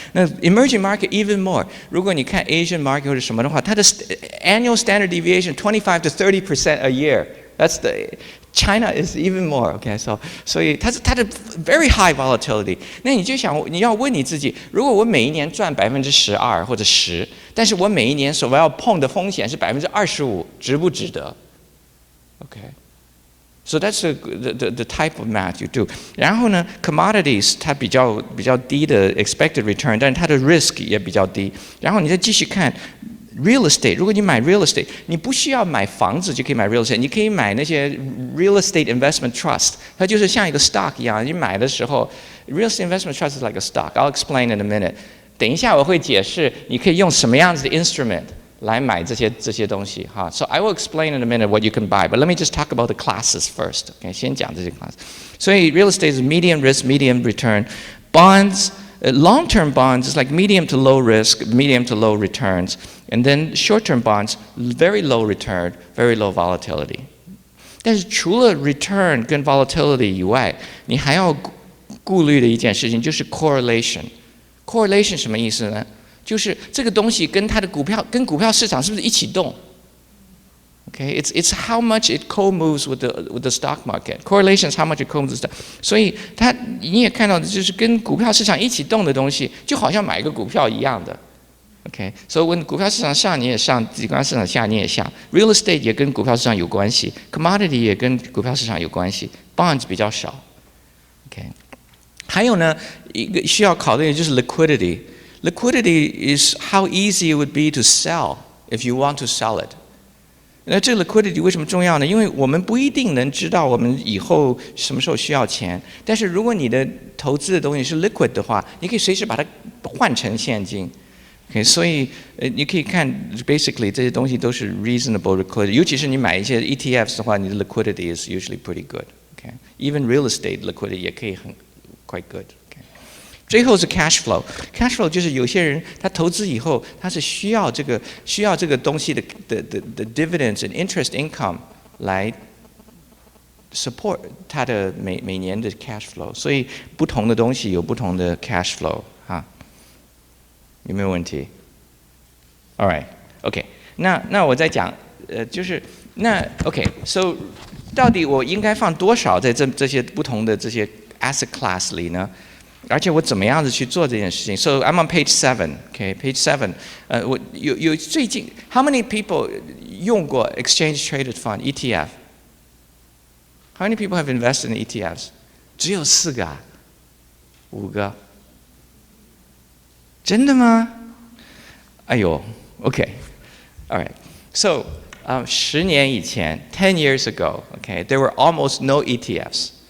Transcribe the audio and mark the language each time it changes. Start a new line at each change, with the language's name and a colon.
English: 那 emerging market even more，
Chinese: 如果你看
English: Asian market
Chinese: 或者什么的话，它的
English: annual standard deviation 25 to 30% a year. That's China is even more, okay? So
Chinese: 所以它的
English: very high volatility.
Chinese: 那你就想，你要问你自己，如果我每一年赚12%或者10%，但是我每一年所要碰的风险是25%，值不值得 ？Okay.
English: So that's the type of math you do.
Chinese: 然后呢 ，commodities 它比较低的 expected return， 但是它的 risk 也比较低。然后你再继续看。 Real estate， 如果你买 real estate， 你不需要买房子就可以买 real estate， 你可以买那些 real estate investment trust， 它就是像一个 stock 一样，你买的时候 ，
English: real estate investment trust is like a stock. I'll explain in a minute.
Chinese: 等一下我会解释你可以用什么样子的 instrument 来买这些东西哈。
English: So I will explain in a minute what you can buy, but let me just talk about the classes first. Okay，
Chinese: 先讲这些
English: class.
Chinese: 所以
English: real estate is medium risk, medium return. Bonds.Long-term bonds is like medium to low risk, medium to low returns. And then short-term bonds, very low return, very low volatility.
Chinese: 但是除了 return 跟 volatility 以外，你还要顾虑的一件事情就是 correlation. Correlation 什么意思呢？就是这个东西跟它的股票市场是不是一起动？
English: Okay, it's how much it co-moves with the stock market. Correlation is how much it co-moves with the stock.
Chinese: 所以你也看到的就是跟股票市场一起动的东西，就好像买一个股票一样的。 Okay, 所以when股票市场上你也上，股票市场下你也下。 Real estate 也跟股票市场有关系 ，commodity 也跟股票市场有关系 ，bonds 比较少。 Okay， 还有呢，一个需要考虑的就是 liquidity.
English: Liquidity is how easy it would be to sell if you want to sell it.
Chinese: 那这个 liquidity 为什么重要呢？因为我们不一定能知道我们以后什么时候需要钱，但是如果你的投资的东西是 liquid 的话，你可以随时把它换成现金。 Okay， 所以你可以看 basically 这些东西都是 reasonable liquidity， 尤其是你买一些 ETFs 的话，你的
English: liquidity is usually pretty good. Okay， even real estate liquidity
Chinese: 也可以很
English: quite good.
Chinese: Okay， 最后是 cash flow。cash flow 就是有些人他投资以后，他是需要这个东西的
English: dividends and interest income
Chinese: 来 support 他的每年的 cash flow， 所以不同的东西有不同的 cash flow 哈。有没有问题 ？All right, OK， 那我再讲，就是那 OK，so 到底我应该放多少在这些不同的这些 asset class 里呢？而且我怎么样子去做这件事情 ？
English: So I'm on page 7, OK, page 7。
Chinese: 我有最近
English: ，How many people
Chinese: 用过
English: exchange traded fund ETF？How many people have invested in ETFs？
Chinese: 只有4个啊，5个。真的吗？
English: 哎呦 ，OK， all right. So
Chinese: 10年以前
English: 10 years ago, okay, there were almost no ETFs.